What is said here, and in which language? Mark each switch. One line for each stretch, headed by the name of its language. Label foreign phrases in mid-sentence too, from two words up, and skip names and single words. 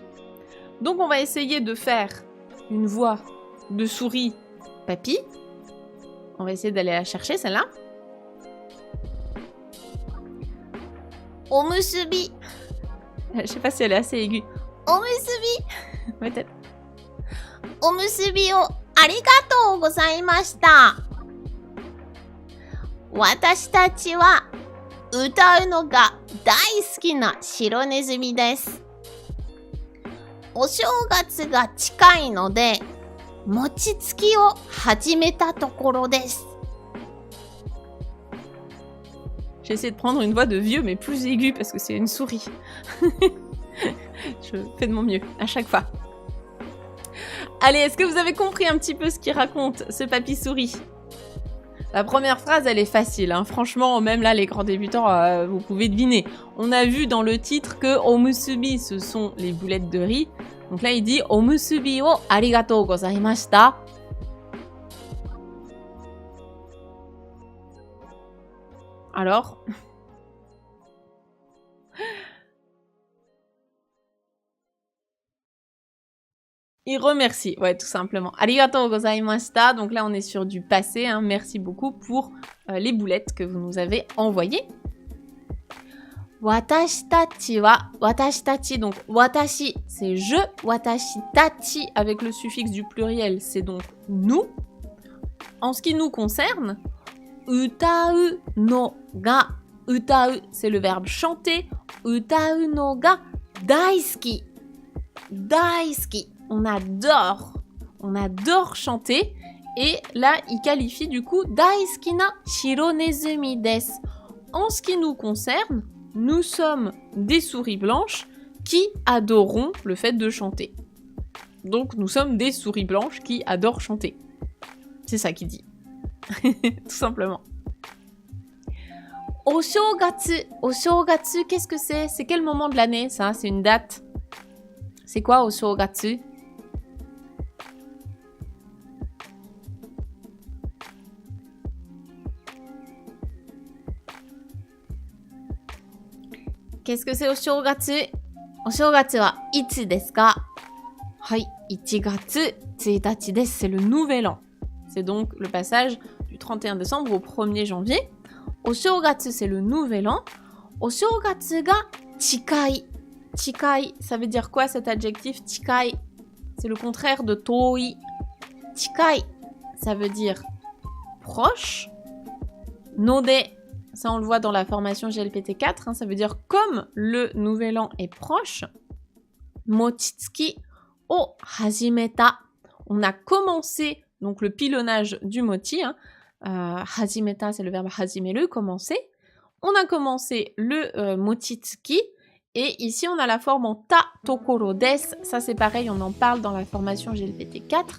French: Donc on va essayer de faire une voix de souris papy. On va essayer d'aller la chercher, celle-là. Omusubi. Je sais pas si elle est assez aiguë. Omusubi. Peut-être.
Japanese: おむすびをありがとうございました. 私たちは歌うのが大好きな白ねずみです. お正月が近いので餅つきを始めたところです.
French: J'ai essayé de prendre une voix de vieux, mais plus aiguë, parce que c'est une souris. Je fais de mon mieux, à chaque fois. Allez, est-ce que vous avez compris un petit peu ce qu'il raconte, ce papy souris? La première phrase, elle est facile. Hein. Franchement, même là, les grands débutants, vous pouvez deviner. On a vu dans le titre que omusubi, ce sont les boulettes de riz. Donc là, il dit «
Japanese: おむすびをありがとうございました ».
French: Alors il remercie, ouais, tout simplement.
Japanese: ありがとうございました.
French: Donc là, on est sur du passé. Hein. Merci beaucoup pour les boulettes que vous nous avez envoyées.
Japanese: 私たちは、私たち,
French: donc watashi, c'est je,
Japanese: 私たち,
French: avec le suffixe du pluriel, c'est donc nous. En ce qui nous concerne,
Japanese: 歌うのが、歌う,
French: c'est le verbe chanter,
Japanese: 歌うのが大好き、大好き,
French: on adore chanter, et là, il qualifie du coup
Japanese: 大好きな白ねずみです.
French: En ce qui nous concerne, nous sommes des souris blanches qui adorons le fait de chanter. Donc nous sommes des souris blanches qui adorent chanter. C'est ça qu'il dit. Tout simplement. Oshogatsu. Oshogatsu, qu'est-ce que c'est? C'est quel moment de l'année, ça? C'est une date. C'est quoi, Oshogatsu? Qu'est-ce que c'est, Oshogatsu?
Japanese: お正月はいちですか? Hai, 1月1日です.
French: C'est le nouvel an. C'est donc le passage du 31 décembre au 1er janvier. Oshogatsu, c'est le nouvel an.
Japanese: お正月が近い.
French: Chikai, ça veut dire quoi cet adjectif? Chikai, c'est le contraire de toi. Chikai, ça veut dire proche. Node, ça on le voit dans la formation GLPT4, hein, ça veut dire comme le nouvel an est proche.
Japanese: 餅つきを始めた.
French: On a commencé donc le pilonnage du mochi. Hein. Hajimeta, c'est le verbe hajimeru, commencer. On a commencé le mochitsuki. Et ici, on a la forme en
Japanese: たところです.
French: Ça, c'est pareil, on en parle dans la formation GLPT4.